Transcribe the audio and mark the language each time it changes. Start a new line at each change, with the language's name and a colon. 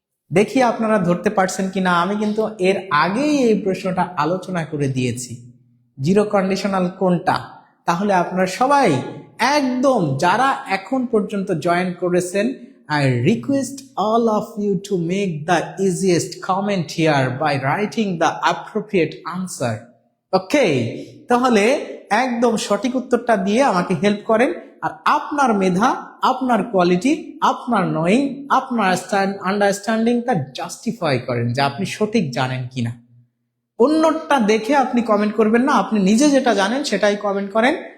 Bangla: দেখি আপনারা ধরতে পারছেন কিনা। আমি কিন্তু এর আগেই এই প্রশ্নটা আলোচনা করে দিয়েছি, জিরো কন্ডিশনাল কোনটা। তাহলে আপনারা সবাই একদম যারা এখন পর্যন্ত জয়েন করেছেন,
English: I request all of you to make the easiest comment here by writing the appropriate answer.
Bangla: Okay, তাহলে একদম সঠিক উত্তরটা দিয়ে আমাকে হেল্প করেন, আর আপনার মেধা, আপনার কোয়ালিটি, আপনার নোয়িং, আপনার আন্ডারস্ট্যান্ডিংটা জাস্টিফাই করেন যে আপনি সঠিক জানেন কিনা। অন্যটা দেখে আপনি কমেন্ট করবেন না, আপনি নিজে যেটা জানেন সেটাই কমেন্ট করেন।